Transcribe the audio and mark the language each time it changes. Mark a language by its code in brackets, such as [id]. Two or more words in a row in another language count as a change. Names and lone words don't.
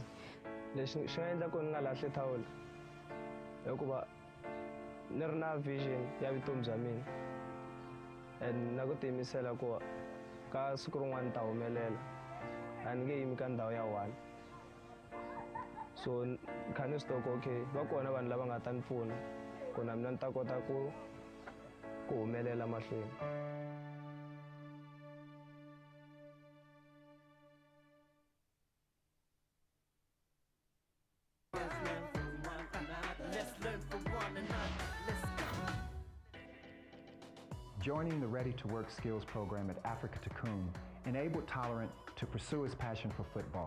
[ts] leswi swi nga endla ku ni nga lahli thawula hikuva ni ri na vision ya vutomi bya mina and na ku tiyimisela ku ka siku rin'wana ta humelela a ni nge yimi ka ndhawu ya [en] one so [ts] kha ni swi tiva ku okay va kona vanhu lava nga ta ni pfuna ku na mina ni ta kota ku humelela mahlweni. [en] Joining the Ready to Work Skills program at Africa to Coon enabled Tolerant to pursue his passion for football.